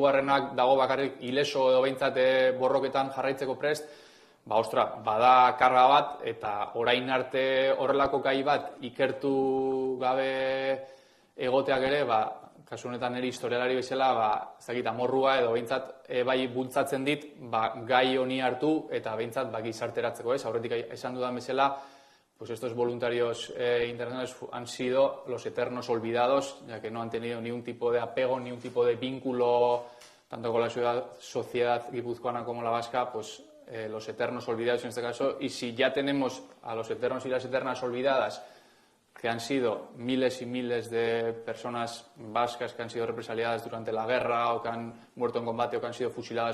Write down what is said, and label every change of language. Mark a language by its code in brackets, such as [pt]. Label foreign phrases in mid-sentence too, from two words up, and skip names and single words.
[eu] dago bakarrik ileso edo behintzat borroketan jarraitzeko prest, bada karga bat, eta orain arte horrelako gai bat ikertu gabe egoteak ere, kasu honetan niri historialari bezala, ez dakit amorrua edo behintzat bai bultzatzen dit, gai honi hartu eta behintzat gizarteratzeko, ez? Aurretik esan dudan bezala, [es] pues estos voluntarios internacionales han sido los eternos olvidados, ya que no han tenido ni un tipo de apego, ni un tipo de vínculo, tanto con la sociedad guipuzcoana como la vasca, pues los eternos olvidados en este caso. Y si ya tenemos a los eternos y las eternas olvidadas, que han sido miles y miles de personas vascas que han sido represaliadas durante la guerra, o que han muerto en combate, o que han sido fusiladas, o